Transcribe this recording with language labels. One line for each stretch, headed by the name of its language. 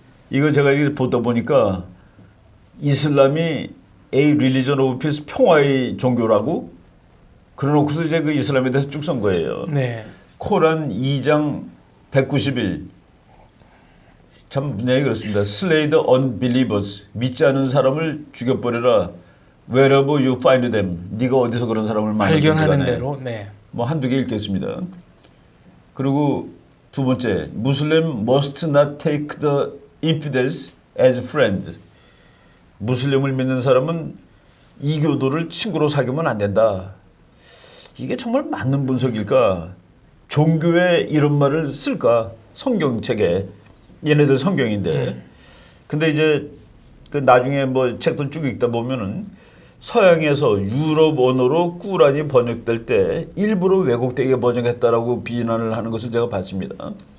Korean: 이거 제가 이렇게 보다 보니까 이슬람이
English: A religion of peace,
Korean: 평화의 종교라고 그래놓고서 이제 그 이슬람에 대해서 쭉 쓴 거예요. 네. 코란 2장 191. 참 문장이 그렇습니다.
English: Slay the unbelievers.
Korean: 믿지 않은 사람을 죽여버려라.
English: Wherever you find them.
Korean: 네가 어디서 그런 사람을 발견하는 대로. 네. 뭐 한두 개 읽겠습니다. 그리고 두 번째,
English: Muslim must not take the infidels as friends.
Korean: 무슬림을 믿는 사람은 이교도를 친구로 사귀면 안 된다. 이게 정말 맞는 분석일까? 종교에 이런 말을 쓸까? 성경책에. 얘네들 성경인데. 근데 이제 그 나중에 뭐 책도 쭉 읽다 보면은 서양에서 유럽 언어로 꾸란이 번역될 때 일부러 왜곡되게 번역했다라고 비난을 하는 것을 제가 봤습니다.